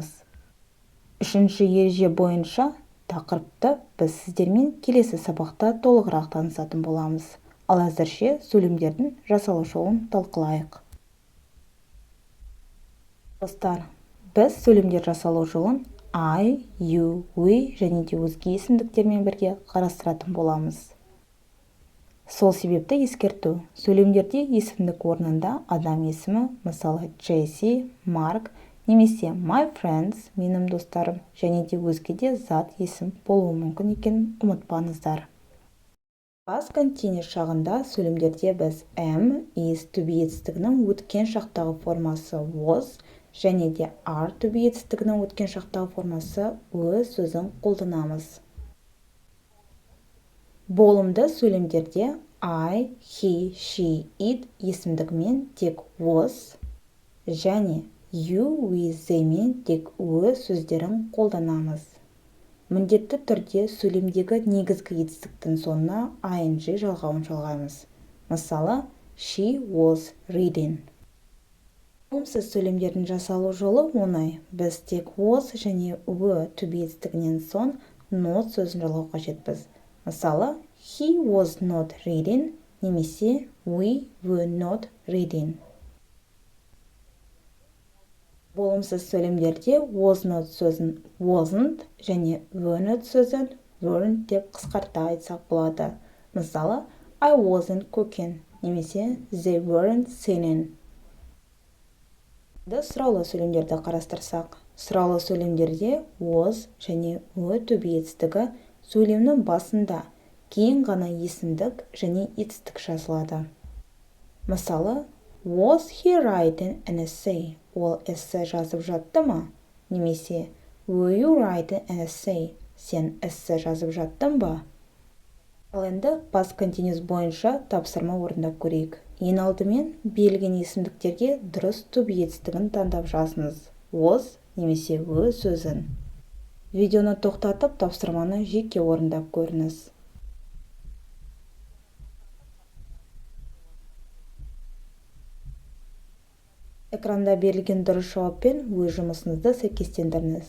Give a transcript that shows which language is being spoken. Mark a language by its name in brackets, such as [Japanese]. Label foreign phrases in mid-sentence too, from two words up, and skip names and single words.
[Kazakh] Үшінші ереже бойынша тақырыпты біз сіздермен келесі сабақта толығырақ танысатын боламыз. Ал әзірше сөйлемдердің жасалу жолын талқылайық. Достар, біз сөйлемдер жасалу жолын [English] I, you, we [Kazakh] және де өзге есімдіктермен бірге қарастыратын боламыз. Сол себепті ескерту. Сөйлемдерде есімдік орнында адам есімі, мысалы Джесси, Марк, немесе [English] my friends, [Kazakh] менің достарым, және де өзге де зат есім болуы мүмкін екенін ұмытпаңыздар. [English] Past continuous [Kazakh] шағында сөйлемдерде біз [English] am, is, to be [Kazakh] етістігінің өткен шақтағы формасы was, және де [English] are to be [Kazakh] етістігінің өткен шақтағы формасы өз сөзін қолданамыз. Болымды сөйлемдерде [English] I, he, she, it [Kazakh] есімдігімен тек was және [English] you, we, [Kazakh] theyмен тек өз сөздерін қолданамыз. Міндетті түрде сөйлемдегі негізгі етістіктің соңына ing жалғауын жалғаймыз. Мысалы, [English] she was reading. [Kazakh] Болымсыз сөйлемдердің жасалу жолы оңай. Біз тек was және [English] were to be [Kazakh] етістігінен соң not сөзін жалғау қажетпіз. Мысалы, [English] he was not reading немесе we were not reading. [Kazakh] Болымсыз сөйлемдерде [English] was not [Kazakh] сөзін wasn't және [English] were not [Kazakh] сөзін weren't деп қысқарта айтсақ болады. Мысалы, [English] I wasn't cooking немесе they weren't singing. [Kazakh] Сұраулы сөйлемдерді қарастырсақ. Сұраулы сөйлемдерде was және [English] were to be [Kazakh] етістігі сөйлемнің басында, кейін ғана есімдік және етістік жазылады. Мысалы, [English] was he writing an essay? [Kazakh] Ол эссе жазып жатты ма? Немесе, [English] were you writing an essay? [Kazakh] Сен эссе жазып жаттың ба? Ал енді [English] past continuous [Kazakh] бойынша тапсырма орындап көрейік. Ең алдымен берілген есімдіктерге дұрыс [English] to be [Kazakh] етістігін таңдап жазыңыз. Was немесе өз сөзін. Видеоны тоқтатып, тапсырманы жеке орындап көріңіз. Экранда берілген дұрыс жауаппен өз жұмысыңызды сәйкестендіріңіз.